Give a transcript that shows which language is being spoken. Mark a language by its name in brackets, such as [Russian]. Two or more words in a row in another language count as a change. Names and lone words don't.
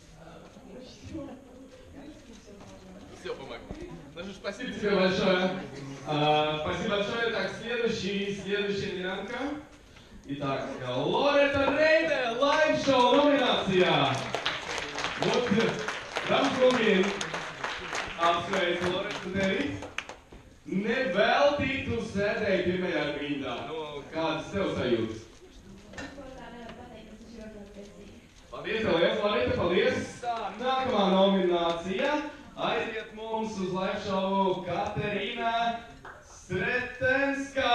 [Russian] Все помогло. Ну что ж, спасибо тебе большое. Спасибо большое. Так, следующая номинантка. Итак, Лорета Рейде, лайв-шоу, номинация. Вот, Рамскунги, [Latvian] apsveicu Loretu tevi. Nevelti tu sēdēji pirmajā rindā. Nu, kādas tev sajūtas? Paldies, Loreta, paldies. Tā, nākamā nominācija aiziet mums uz laiv-šovu Katerīna Stretenska.